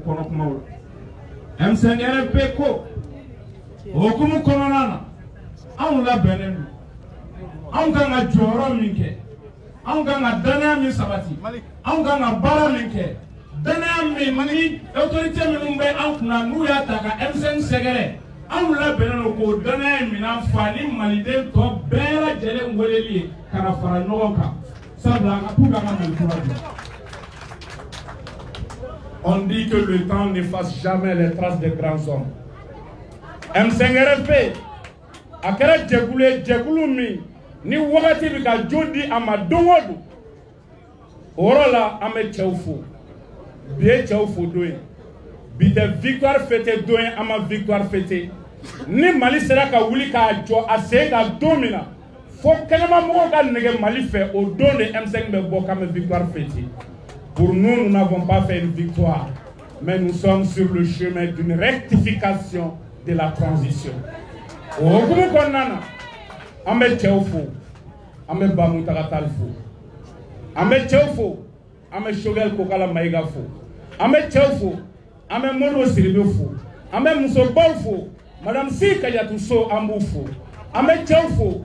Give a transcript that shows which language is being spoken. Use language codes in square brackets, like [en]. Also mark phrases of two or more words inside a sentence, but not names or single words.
[bm] kɔnɔ kumaw la M5RP ko o hukumu kɔnɔna na anw labɛnnen don anw kan ka jɔyɔrɔ min kɛ anw kan ka danaya min sabati anw kan ka baara min kɛ danaya min ni autorité minnu bɛ an kunna n'u y'a ta ka M5 sɛgɛrɛ anw labɛnnen don k'o danaya in minɛn fa ni maliden tɔ bɛɛ lajɛlen weleli ye ka na fara ɲɔgɔn kan sabula pour qu'an ka Mali kura jɔ. [fr] On dit que le temps n'efface jamais les traces des grands hommes. [bm] M5RP a kɛra jɛkulu ye jɛkulu min ni wagati bɛ ka jo di a ma don o don o yɔrɔ la an bɛ cɛw fo bi ye cɛw fo don ye bi tɛ [fr] victoire fêté [bm] don ye an ma [fr] victoire fêté [bm] ni Mali sera ka wuli k'a jɔ a sen ka don min na fo kɛnɛmamɔgɔw ka nɛgɛ Mali fɛ o don de M5 bɛ bɔ k'an bɛ [fr] victoire fêté. Pour nous, nous n'avons pas fait une victoire, mais nous sommes sur le chemin d'une rectification de la transition. [bm] Au hukumu kɔnɔna na an bɛ cɛw fo an bɛ Bamutaga Tall fo an bɛ cɛw fo an bɛ Choguel Kokala Mayiga fo an bɛ cɛw fo an bɛ Modibo Sidibe fo an bɛ musobaw fo Madame Si Kadiatou Sow an b'u fo an bɛ cɛw fo